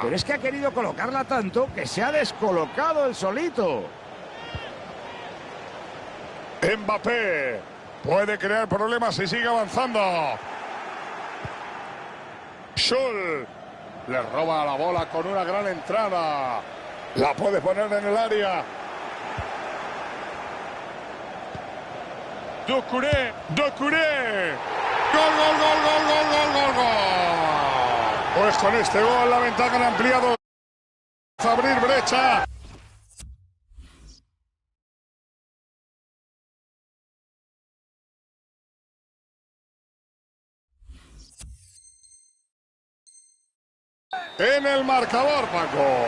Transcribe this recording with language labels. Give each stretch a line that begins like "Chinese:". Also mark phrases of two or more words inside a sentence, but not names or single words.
Spanish: Pero es que ha querido colocarla tanto que se ha descolocado el solito. Mbappé puede crear problemas si sigue avanzando. Schul le roba la bola con una gran entrada. La puede poner en el área. Doucouré. Doucouré. Gol, gol, gol, gol, gol, gol, gol, gol. Pues con este gol la ventaja han ampliado. A abrir brecha. En el marcador, Paco.